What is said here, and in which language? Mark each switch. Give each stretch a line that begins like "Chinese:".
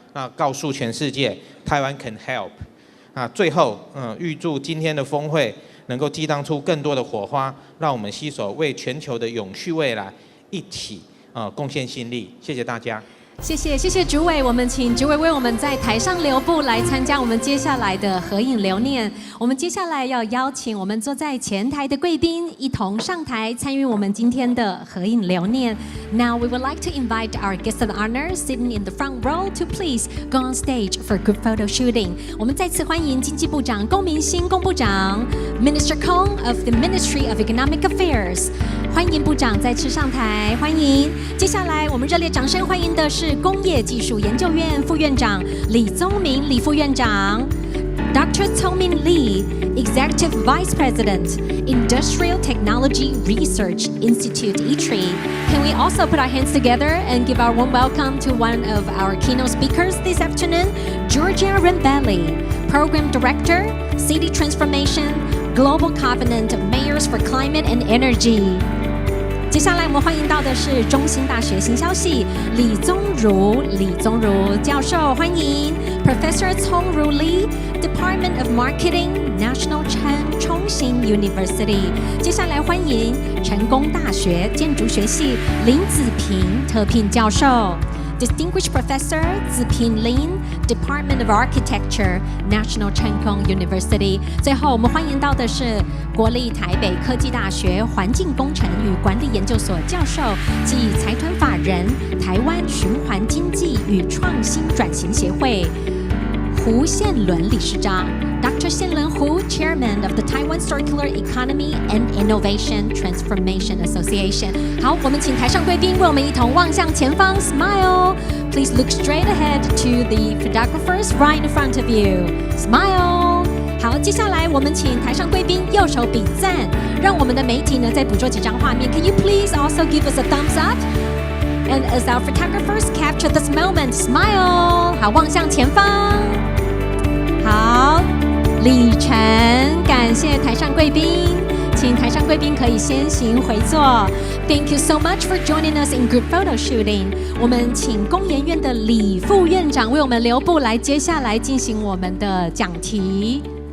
Chinese: 那告诉全世界，台湾
English: can help。
Chinese: 最后，预祝今天的峰会能够激荡出更多的火花，让我们携手为全球的永续未来一起贡献心力。谢谢大家。谢谢主委，我们请主委为我们在台上留步，来参加我们接下来的合影留念。我们接下来要邀请我们坐在前台的贵宾一同上台参与我们今天的合影留念。
English: Now we would like to invite our guest of honor sitting in the front row to please go on stage for group photo shooting.
Chinese: 我们再次欢迎经济部长龚明鑫龚部长 ，
English: Minister Kong of the Ministry of Economic Affairs。
Chinese: 欢迎部长再次上台，欢迎。接下来我们热烈掌声欢迎的是工业技术研究院副院长李宗闵李副院长 ，Dr.
English: Tongmin Lee, Executive Vice President, Industrial Technology Research Institute (ITRI). Can we also put our hands together and give our warm welcome to one of our keynote speakers this afternoon, Georgia Rebelli, Program Director, City Transformation, Global Covenant of Mayors for Climate and Energy。
Chinese: 接下来我们欢迎到的是中兴大学行销系李宗儒教授，欢迎
English: Professor Tongru Lee, Department of Marketing, National Chongqing University。
Chinese: 接下来欢迎成功大学建筑学系林子平特聘教授。
English: Distinguished Professor Ziping Lin, Department of Architecture, National Chongqing University。
Chinese: 最后，我们欢迎到的是国立台北科技大学环境工程与管理研究所教授及财团法人台湾循环经济与创新转型协会
English: 胡宪伦理事长 Dr. Xianlun Hu, Chairman of the Taiwan Circular Economy and Innovation Transformation Association.
Chinese: 好，我们请台上贵宾为我们一同望向前方 ，Smile.
English: Please look straight ahead to the photographers right in front of you. Smile.
Chinese: 好，接下来我们请台上贵宾右手比赞，让我们的媒体呢再捕捉几张画面。
English: Can you please also give us a thumbs up? And as our photographers capture this moment, smile.
Chinese: 好，望向前方。好，礼成，感谢台上贵宾，请台上贵宾可以先行回座。
English: Thank you so much for joining us in group photo shooting.
Chinese: 我们请工研院的李副院长为我们留步，来接下来进行我们的讲题。